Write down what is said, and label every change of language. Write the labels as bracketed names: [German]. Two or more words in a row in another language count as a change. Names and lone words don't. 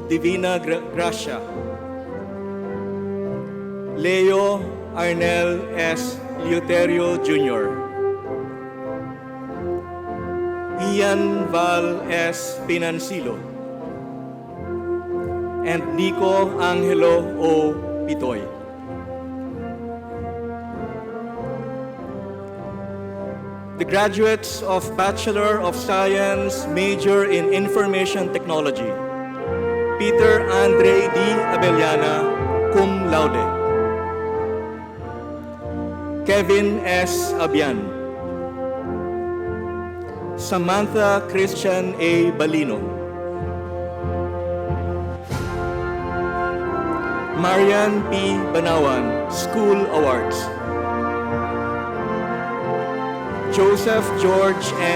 [English] Divina Gracia, Leo Arnel S. Leuterio Jr., Ian Val S. Pinancilo, and Nico Angelo O. Pitoy. The graduates of Bachelor of Science major in Information Technology, Peter Andre D. Abellana, [Latin] cum laude, [English] Kevin S. Abian, Samantha Christian A. Balino, Marian P. Banawan, School Awards, Joseph George N.